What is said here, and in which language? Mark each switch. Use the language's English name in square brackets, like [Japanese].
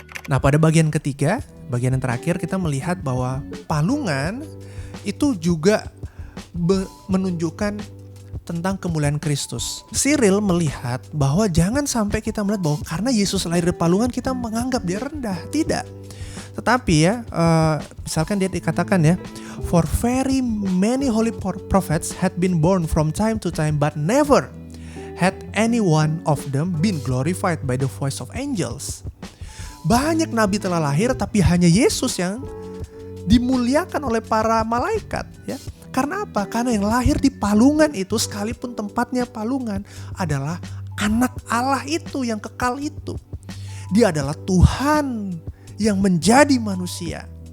[Indonesian] Nah, pada bagian ketiga, bagian yang terakhir, kita melihat bahwa palungan itu juga menunjukkan tentang kemuliaan Kristus. Cyril melihat bahwa jangan sampai kita melihat bahwa karena Yesus lahir di palungan kita menganggap dia rendah. Tidak. Tetapi ya, misalkan dia dikatakan ya, [English] for very many holy prophets had been born from time to time, but never had any one of them been glorified by the voice of angels. [Indonesian] Banyak nabi telah lahir, tapi hanya Yesus yang dimuliakan oleh para malaikat. Ya, karena apa? Karena yang lahir di palungan itu, sekalipun tempatnya palungan, adalah anak Allah itu yang kekal itu. Dia adalah Tuhan yang menjadi manusia.